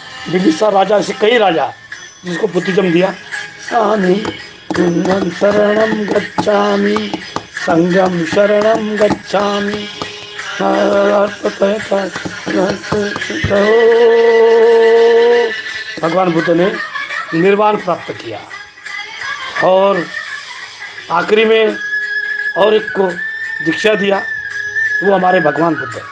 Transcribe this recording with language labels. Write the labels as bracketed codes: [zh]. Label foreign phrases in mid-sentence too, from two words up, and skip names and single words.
[hi] बिंबिसार राजा, ऐसे कई राजा जिसको बुद्धिज्म दिया। [pi] आमी पुण्यम शरणम गच्छामि, संगम शरणम गच्छामि, [hi] भगवान बुद्ध ने निर्वाण प्राप्त किया। और आखिरी में और एक को दीक्षा दिया, वो हमारे भगवान बुद्ध है।